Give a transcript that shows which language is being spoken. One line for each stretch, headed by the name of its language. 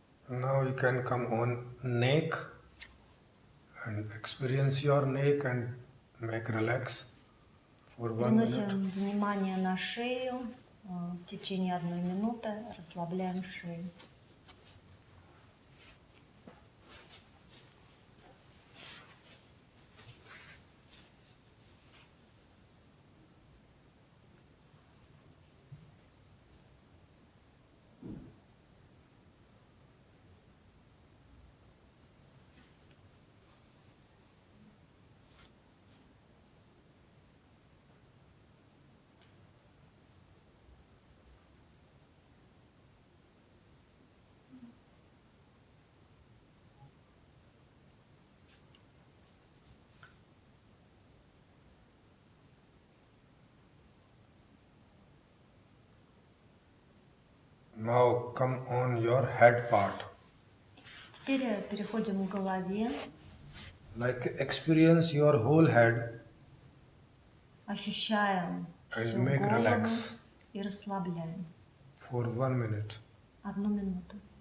English: Now you can come on neck and experience your neck and make relax for 1 minute.
Russian: Переносим внимание на шею. В течение 1 минуты расслабляем шею.
English: Now come on your head part.
Russian: Теперь переходим к голове.
English: Like experience your whole head
Russian: Ощущаем
English: and
Russian: всю
English: make
Russian: голову
English: relax
Russian: и расслабляем.
English: for 1 minute.
Russian: 1 минуту.